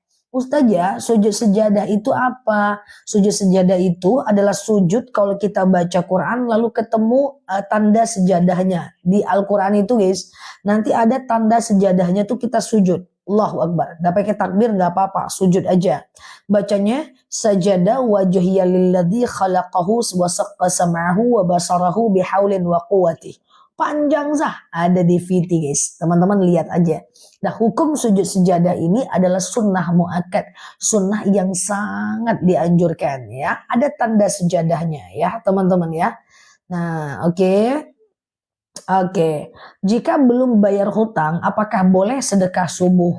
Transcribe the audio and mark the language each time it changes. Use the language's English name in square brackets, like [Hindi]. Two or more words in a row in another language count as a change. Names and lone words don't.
[Indonesian] Ustazah, sujud sejadah itu apa? Sujud sejadah itu adalah sujud kalau kita baca Quran lalu ketemu tanda sejadahnya. Di Al-Quran itu guys, nanti ada tanda sejadahnya tuh kita sujud. [Arabic] الله أكبر. [Indonesian] Gak pakai takbir gak apa-apa, sujud aja. Bacanya [Arabic] سجد وجهي للذي خلقه وشق سمعه وبصره بحول وقوتي. [Indonesian] Panjang sah, ada di VT guys, teman-teman lihat aja. Nah, hukum sujud sejadah ini adalah sunnah muakkad, sunnah yang sangat dianjurkan ya. Ada tanda sejadahnya ya teman-teman ya. Nah oke. Jika belum bayar hutang, apakah boleh sedekah subuh?